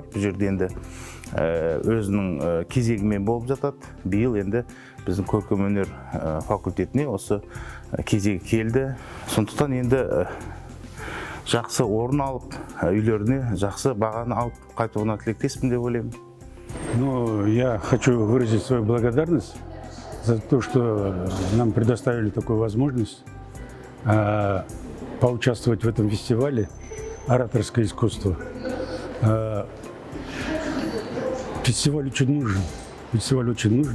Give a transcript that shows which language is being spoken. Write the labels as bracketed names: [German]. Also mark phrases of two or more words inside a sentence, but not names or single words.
[Kazakh] Бұл жерде енді өзінің кезегімен болып жатады. Биыл енді біздің көркем өнер факультетіне осы кезегі келді. Сондықтан енді жақсы орын алып, үйлеріне жақсы бағаны алып қайтуына тілектеспін деп ойлаймын. [Russian] Ну, я хочу выразить свою благодарность за то, что нам предоставили такую возможность поучаствовать в этом фестивале «Ораторское искусство». Фестиваль очень нужен.